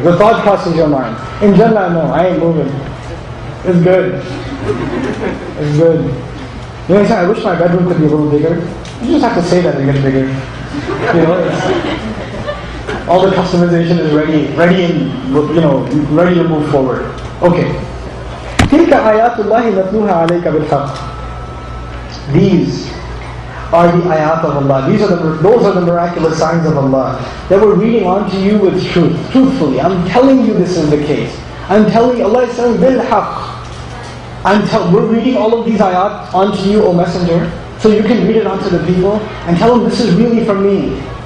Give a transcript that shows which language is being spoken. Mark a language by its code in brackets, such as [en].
[en] The thought crosses your mind. In Jannah, no, I ain't moving. It's good. It's good. You know, I wish my bedroom could be a little bigger. You just have to say that and get bigger. You know, all the customization is ready and ready to move forward. Okay. [ar] تلك آيات الله نتلوها عليك بالحق. [en] These are the ayat of Allah. Those are the miraculous signs of Allah that we're reading onto you with truth. Truthfully, I'm telling you this is the case. I'm telling you, Allah is saying bil-haq. We're reading all of these ayat onto you, O Messenger, so you can read it onto the people and tell them this is really from me.